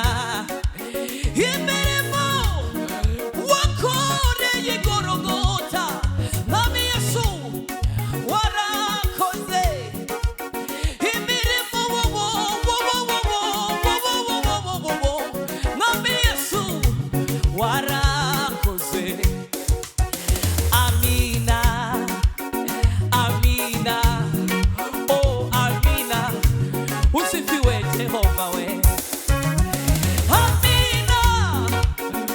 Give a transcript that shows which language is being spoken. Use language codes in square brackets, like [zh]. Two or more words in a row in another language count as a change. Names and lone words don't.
[rw] Imirimo wakoreye Golgotha, Mwami Yesu warakoze. Imirimo Mwami Yesu warakoze. [sw] Amina, amina, oh amina. Usifiwe Jehova we. Amina,